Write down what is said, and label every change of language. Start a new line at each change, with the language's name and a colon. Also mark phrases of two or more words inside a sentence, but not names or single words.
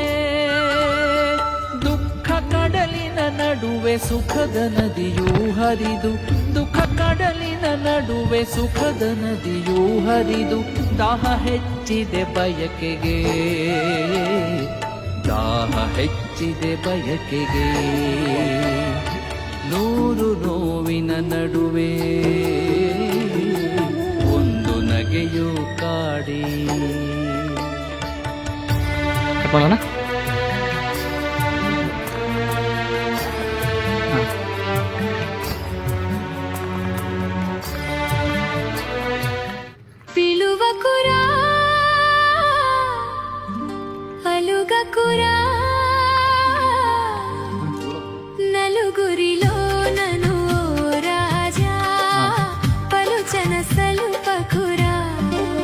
Kannada: ದುಃಖ ಕಡಲಿನ ನಡುವೆ ಸುಖದ ನದಿಯೂ ಹರಿದು, ದುಃಖ ಕಡಲಿನ ನಡುವೆ ಸುಖದ ನದಿಯೂ ಹರಿದು, ದಾಹ ಹೆಚ್ಚಿದೆ ಬಯಕೆಗೆ, ದಾಹ ಹೆಚ್ಚಿದೆ ಬಯಕೆಗೆ. ನೂರು ನೋವಿನ ನಡುವೆ ಒಂದು ನಗೆಯು ಕಾಡಿ.
Telugu: పిలువ కురా అలుగ కురా నలుగురిలో నను రాజా పలుచన సలుపకురా.